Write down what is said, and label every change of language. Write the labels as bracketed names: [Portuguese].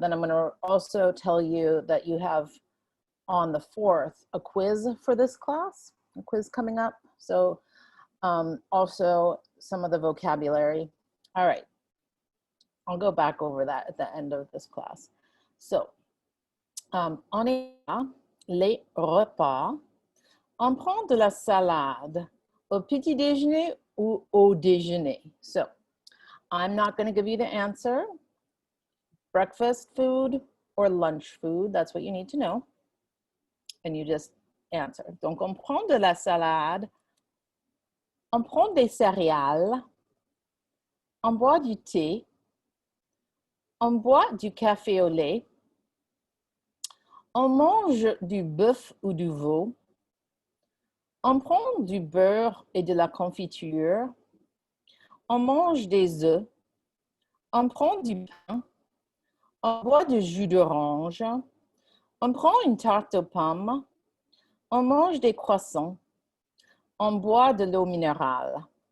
[English] Then I'm going to also tell you that you have on the 4th a quiz for this class, a quiz coming up. So also some of the vocabulary. All right, I'll go back over that at the end of this class. [French] So on est là, les repas. On prend de la salade au petit déjeuner ou au déjeuner. [English] So I'm not going to give you the answer. Breakfast food or lunch food, that's what you need to know. And you just answer. [French] Donc on prend de la salade, on prend des céréales, on boit du thé, on boit du café au lait, on mange du bœuf ou du veau, on prend du beurre et de la confiture, on mange des œufs, on prend du pain, on boit du jus d'orange, on prend une tarte aux pommes, on mange des croissants, on boit de l'eau minérale.